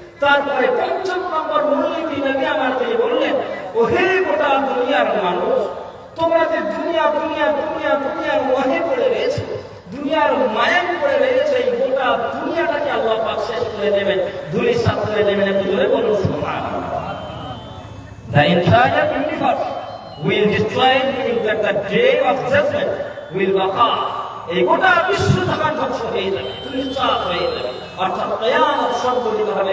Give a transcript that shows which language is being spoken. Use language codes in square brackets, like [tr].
[bn] তারপরে ৫ম নম্বর মূলনীতি নবী আমার তিনি বললেন, ওহে গোটা দুনিয়ার মানুষ, তোমরা যে দুনিয়া দুনিয়া দুনিয়া দুনিয়ার ওয়াহে পড়ে রয়েছে, দুনিয়ার মায়ায় পড়ে রয়েছে, এই গোটা দুনিয়াটাকে আল্লাহ পাক শেষ করে দেবেন, ধূলিসাৎ করে দেবেন। একটু জোরে বলুন সুবহানাল্লাহ। [en] The entire universe will destroy, meaning that the day of judgment will occur. [bn] এই গোটা বিশ্ব তখন ধ্বংস হয়ে যাবে, ধূলিসাৎ হয়ে যাবে, অর্থাৎ কিয়ামত সংঘটিত হবে।